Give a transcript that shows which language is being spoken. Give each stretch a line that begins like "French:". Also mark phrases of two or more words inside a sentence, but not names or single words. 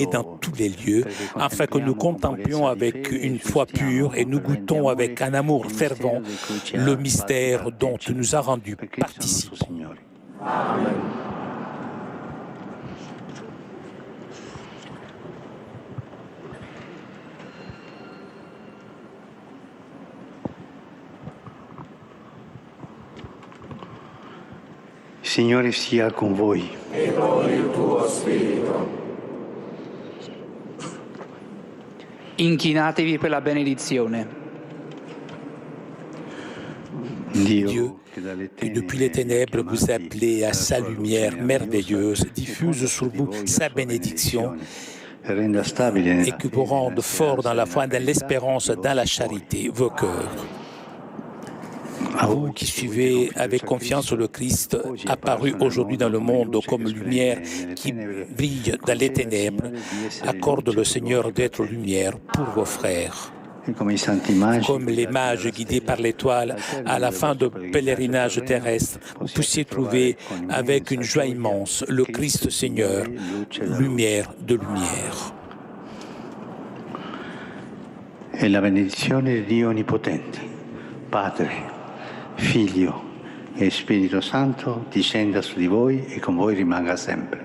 French: dans tous les lieux, afin que nous contemplions avec une foi pure et nous goûtons avec un amour fervent le mystère dont tu nous as rendus participants. Amen.
Italian: Signore sia con voi. E con il tuo spirito. Inchinatevi per la benedizione.
French: Dieu, qui depuis les ténèbres vous appelez à sa lumière merveilleuse, diffuse sur vous sa bénédiction et qui vous rende fort dans la foi, dans l'espérance, dans la charité, vos cœurs. Vous qui suivez avec confiance le Christ, apparu aujourd'hui dans le monde comme lumière qui brille dans les ténèbres, accorde le Seigneur d'être lumière pour vos frères. Comme les mages guidés par l'étoile à la fin de pèlerinage terrestre, vous puissiez trouver avec une joie immense le Christ Seigneur, lumière de lumière.
Italian: E la benedizione di Dio Onnipotente, Padre, Figlio e Spirito Santo discenda su di voi e con voi rimanga sempre.